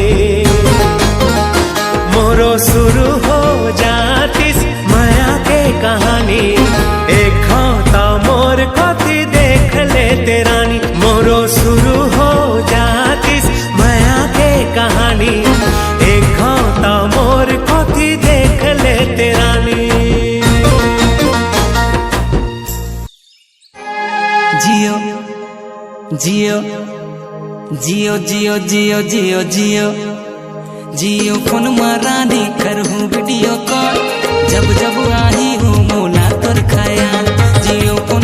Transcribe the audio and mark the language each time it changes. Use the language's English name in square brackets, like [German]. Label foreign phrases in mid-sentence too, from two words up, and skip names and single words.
[Chhattisgarhi] मोरो शुरू हो जातिस माया के कहानी। एक खाता मोर कोती देख ले तेरानी, मोरो शुरू हो जातिस माया के कहानी। एक खाता मोर कोती देख ले तेरानी। जियो जियो जियो जियो जियो जियो जियो जियो फोन मारानी करहूँ [English] video call [Chhattisgarhi] जब जब आई हूँ मोला तोर ख्याल जियो फोन